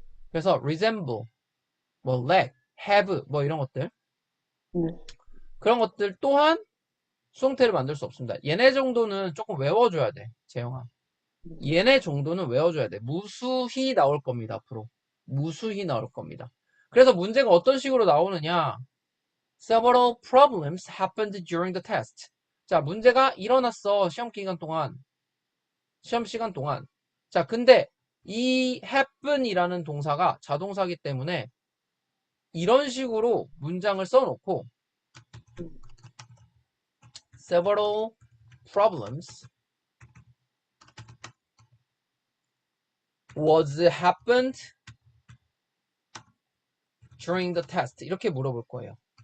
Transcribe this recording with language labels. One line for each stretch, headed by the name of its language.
Korean: 그래서 resemble, 뭐 lack, have 뭐 이런 것들 네, 그런 것들 또한 수동태를 만들 수 없습니다. 얘네 정도는 조금 외워줘야 돼, 재영아. 얘네 정도는 외워줘야 돼. 무수히 나올 겁니다, 앞으로. 무수히 나올 겁니다. 그래서 문제가 어떤 식으로 나오느냐.
English: Several problems happened during the test.
Korean: 자, 문제가 일어났어. 시험 기간 동안. 시험 시간 동안. 자, 근데 이 happen이라는 동사가 자동사기 때문에 이런 식으로 문장을 써놓고
English: several problems was happened during the test.
Korean: 이렇게 물어볼 거예요.